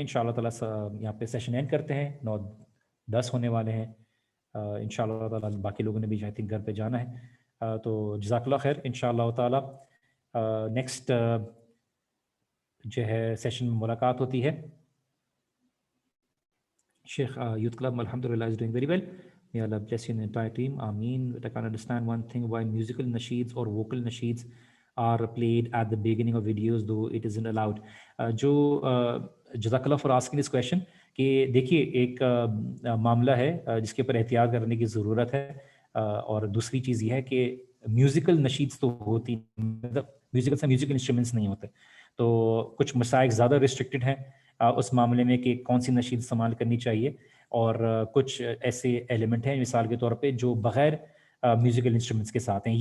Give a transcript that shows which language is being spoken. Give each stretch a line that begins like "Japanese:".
Hindi: इंशाल्लाह ताला यहाँ पे सेशन एंड करते हैं, 9:10 होने वाले हैं। इंशाल्लाह ताला बाकी लोगों ने भी आई थिंक घर पे जाना है। तो जज़ाकल्लाह खैर। इंशाल्लाह ताला नेक्स्ट जो है सेशन में मुलाकात होती है।
English: Sheikh, Youth Club, alhamdulillah, is doing very well. May Allah bless you and the entire team. Ameen. But I can't understand one thing, why musical nasheeds or vocal nasheeds are played at the beginning of videos, though it isn't allowed.
Hindi: जो जज़ाकल्लाह
English: for asking this question,
Hindi: कि देखिए एक मामला है जिसके ऊपर एहतियात करने की ज़रूरत है। और दूसरी चीज़ ये है कि म्यूज़िकल नशीड्स तो होती, मतलब म्यूज़िकल से म्यूज़िकल इंस्ट्रूमेंट्स नहीं होते, तो कुछ मसाइल ज़्यादा रिस्ट्रिक्टेड हैं उस मामले में कि कौन सी नशीद इस्तेमाल करनी चाहिए, और कुछ ऐसे एलिमेंट हैं मिसाल के तौर पे जो बग़ैर म्यूज़िकल इंस्ट्रूमेंट्स के साथ हैं।